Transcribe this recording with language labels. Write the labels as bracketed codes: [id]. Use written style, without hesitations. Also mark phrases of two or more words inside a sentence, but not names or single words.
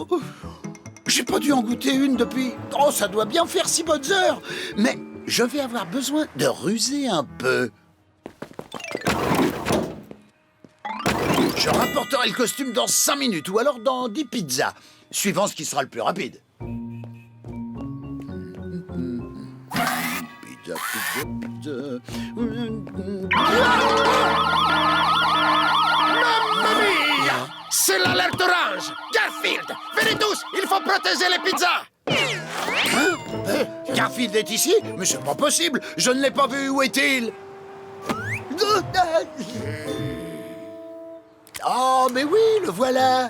[fr] J'ai pas dû en goûter une depuis... Oh, ça doit bien faire 6 bonnes heures. Mais je vais avoir besoin de ruser un peu. Je rapporterai le costume dans 5 minutes ou alors dans 10 pizzas, suivant ce qui sera le plus rapide. Pizza, pizza, pizza. [it] Mamma mia! [fr] C'est l'alerte orange! Garfield! Venez tous! Il faut protéger les pizzas! Garfield est ici? Mais c'est pas possible! Je ne l'ai pas vu! Où est-il? Oh, mais oui, le voilà!